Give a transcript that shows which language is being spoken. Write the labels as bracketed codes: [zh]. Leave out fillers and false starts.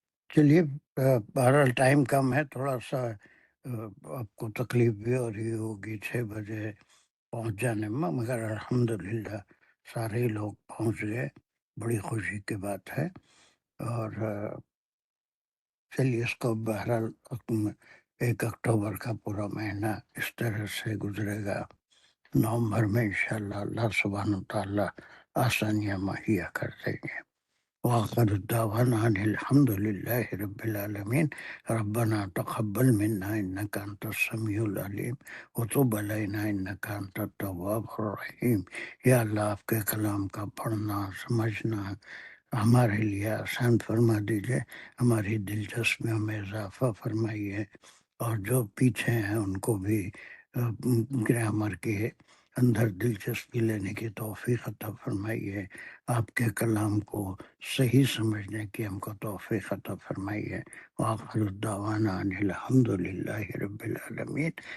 [ur] چلیے، بہرحال ٹائم کم ہے، تھوڑا سا آپ کو تکلیف بھی ہو رہی ہوگی 6 بجے پہنچ جانے میں، مگر الحمدللہ سارے لوگ پہنچ گئے، بڑی خوشی کی بات ہے. اور چلیے اس کو بہرحال 1 اکتوبر کا پورا مہینہ اس طرح سے گزرے گا. نومبر میں انشاءاللہ اللہ سبحانہ وتعالی آسانیاں مہیا کر دیں گے. [ar] وآخر الدعوانا ان الحمد للہ رب العالمین. ربنا تقبل منا انک انت السمیع العلیم وتب علینا انک انت التواب الرحیم. [ur] یا اللہ آپ کے کلام کا پڑھنا سمجھنا ہمارے لیے آسان فرما دیجئے، ہماری دلچسپیوں میں اضافہ فرمائیے، اور جو پیچھے ہیں ان کو بھی گرامر کے اندر دلچسپی لینے کی توفیق عطا فرمائیے، آپ کے کلام کو صحیح سمجھنے کی ہم کو توفیق عطا فرمائیے. [ar] وآخر الدعوانا ان الحمد للہ رب العالمین.